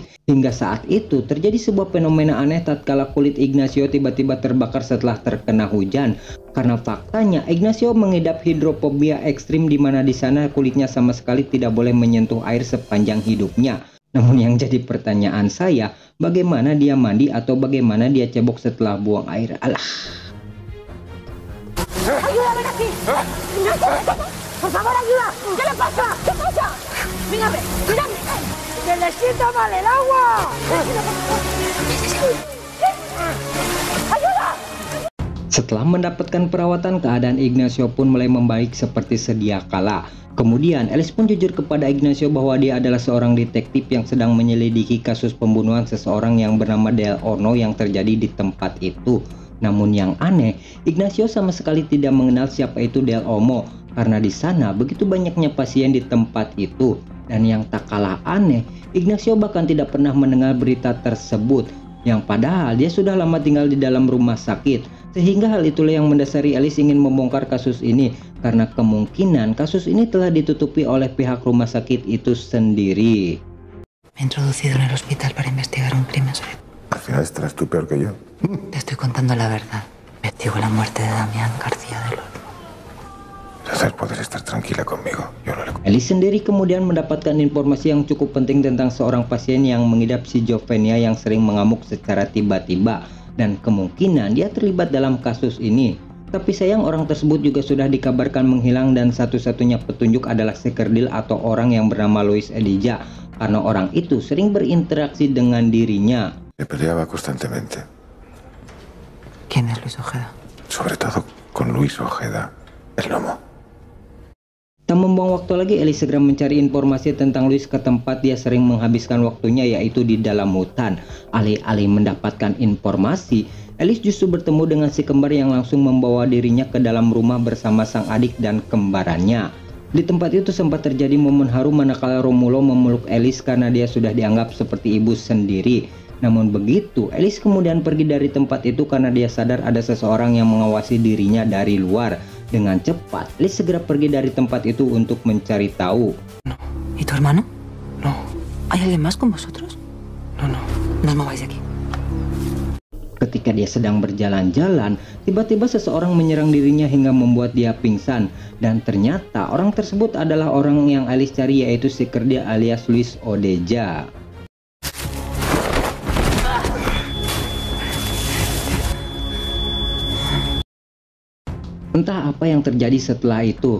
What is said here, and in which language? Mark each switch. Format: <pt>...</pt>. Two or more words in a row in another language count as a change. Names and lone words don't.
<id>Hingga saat itu terjadi sebuah fenomena aneh tatkala kulit Ignacio tiba-tiba terbakar setelah terkena hujan. Karena faktanya Ignacio mengidap hidrofobia ekstrim, di mana di sana kulitnya sama sekali tidak boleh menyentuh air sepanjang hidupnya. Namun yang jadi pertanyaan saya, bagaimana dia mandi atau bagaimana dia cebok setelah buang air? Alah.</id> <es>¡Ayuda, ven aquí! ¡Por favor, ayuda! ¿Qué le pasa? ¿Qué pasa? Mírame, mírame. ¡Que le sienta mal el agua! ¡Ayuda!</es> <id>Setelah mendapatkan perawatan, keadaan Ignacio pun mulai membaik seperti sedia kala. Kemudian Alice pun jujur kepada Ignacio bahwa dia adalah seorang detektif yang sedang menyelidiki kasus pembunuhan seseorang yang bernama Del Orno yang terjadi di tempat itu. Namun yang aneh, Ignacio sama sekali tidak mengenal siapa itu Del Orno, karena di sana begitu banyaknya pasien di tempat itu. Dan yang tak kalah aneh, Ignacio bahkan tidak pernah mendengar berita tersebut, yang padahal dia sudah lama tinggal di dalam rumah sakit. Sehingga hal itulah yang mendasari Alice ingin membongkar kasus ini, karena kemungkinan kasus ini telah ditutupi oleh pihak rumah sakit itu sendiri.</id> <es>Me he introducido en el hospital para investigar un crimen sobre... Al final estarás tú peor que yo. Te estoy contando la verdad. Investigo la muerte de Damián García del Olmo. César, puedes estar tranquila conmigo. Yo no le...</es> <id>Alice sendiri kemudian mendapatkan informasi yang cukup penting tentang seorang pasien yang mengidap schizofrenia yang sering mengamuk secara tiba-tiba, dan kemungkinan dia terlibat dalam kasus ini. Tapi sayang, orang tersebut juga sudah dikabarkan menghilang, dan satu-satunya petunjuk adalah si kerdil atau orang yang bernama Luis Elijah, karena orang itu sering berinteraksi dengan dirinya.</id> <es>Me peleaba constantemente. ¿Quién es Luis Ojeda? Sobre todo con Luis Ojeda, el lomo.</es> <id>Tak membuang waktu lagi, Alice segera mencari informasi tentang Luis ke tempat dia sering menghabiskan waktunya, yaitu di dalam hutan. Alih-alih mendapatkan informasi, Alice justru bertemu dengan si kembar yang langsung membawa dirinya ke dalam rumah bersama sang adik dan kembarannya. Di tempat itu sempat terjadi momen haru manakala Romulo memeluk Alice karena dia sudah dianggap seperti ibu sendiri. Namun begitu, Alice kemudian pergi dari tempat itu karena dia sadar ada seseorang yang mengawasi dirinya dari luar. Dengan cepat, Alice segera pergi dari tempat itu untuk mencari tahu.</id> <es>No. ¿Y tu hermano? No. ¿Hay alguien más con vosotros? No, no. No os mováis de aquí.</es> <id>Ketika dia sedang berjalan-jalan, tiba-tiba seseorang menyerang dirinya hingga membuat dia pingsan. Dan ternyata orang tersebut adalah orang yang Alice cari, yaitu si kerdil alias Luis Odeja. Entah apa yang terjadi setelah itu.</id>